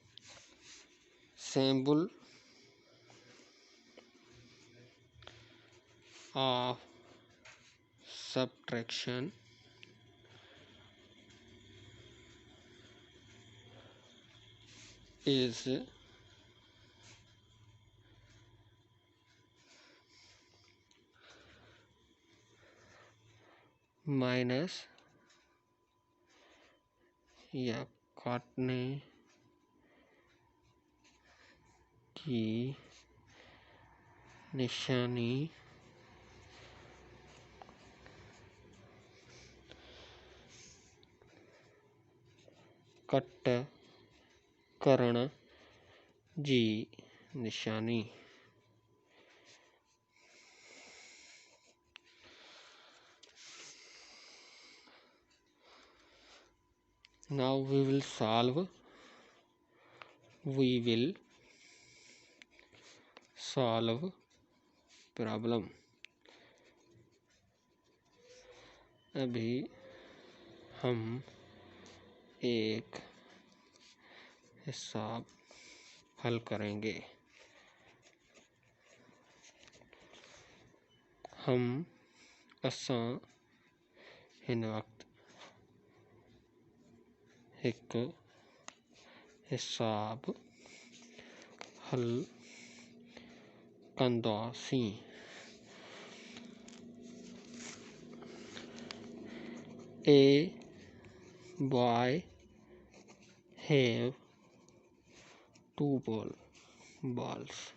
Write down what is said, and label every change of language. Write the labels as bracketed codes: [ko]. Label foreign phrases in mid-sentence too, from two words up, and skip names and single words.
[en] Symbol of subtraction is [hi] माइनस या काटने की निशानी [sd] कट करण जी निशानी। [en] Now we will solve problem। [hi] अभी हम एक हिसाब हल करेंगे। [sd] असां हिन वक्त एक हिसाब हल कंदासीं। [en] A boy have two balls.